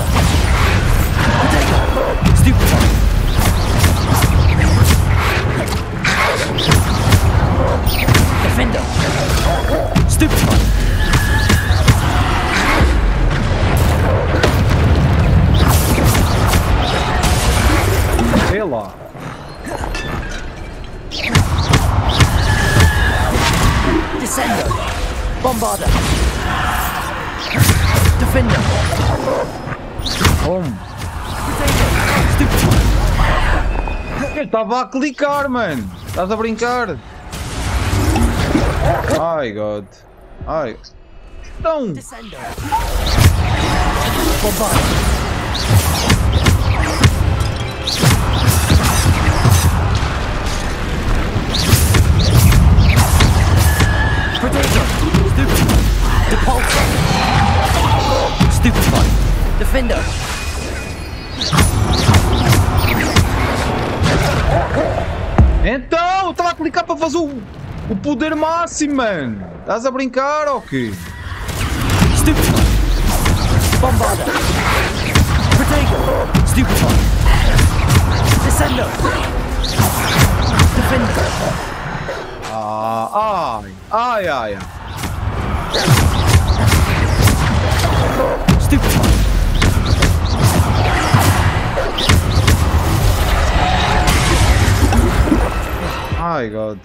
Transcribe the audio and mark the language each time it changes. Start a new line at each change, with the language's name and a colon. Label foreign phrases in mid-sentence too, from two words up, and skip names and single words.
Portuguese: Potato. Stupefy. Defender. Stupefy. Pela. Descendo. Bombada. Defender. Ele estava a clicar, mano. Estás a brincar? Ai, God. Ai. Então. Descendo. Bombada. Potato! Stupefy! Depulso! Stupefy! Defender! Então, estava a clicar para fazer o poder máximo, mano. Estás a brincar ou quê? Stupefy! Bombarda. Protego. Stupefy. Descendo. Defender. Ai. Stupefy. Ai, God.